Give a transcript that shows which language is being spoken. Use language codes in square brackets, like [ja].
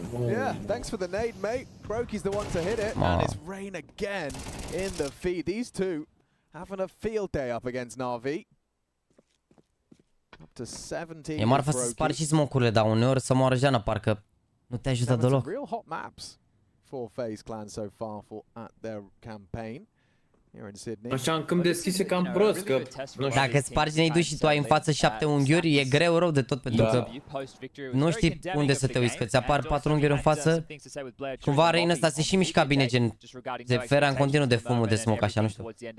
[en] Yeah, thanks for the nade, mate. Croaky's the one to hit it, and it's Rain again in the feed. These two having a field day up against NaVi. Up to 17. [ro] E marfa să spargi și smoke-urile, dar uneori să moară Jana, parcă nu te ajută deloc. [en] Real hot maps for FaZe Clan so far at their campaign. [ro] Așa în câmp deschis e cam prost, că dacă îți spargi neidu și tu ai în față 7 unghiuri, e greu rău de tot, pentru că nu știi unde să te uiți, că ți apar 4 unghiuri în față. Cumva Rain ăsta se și mișca bine, gen se ferea în continuu de fumul de smoke, așa, nu știu.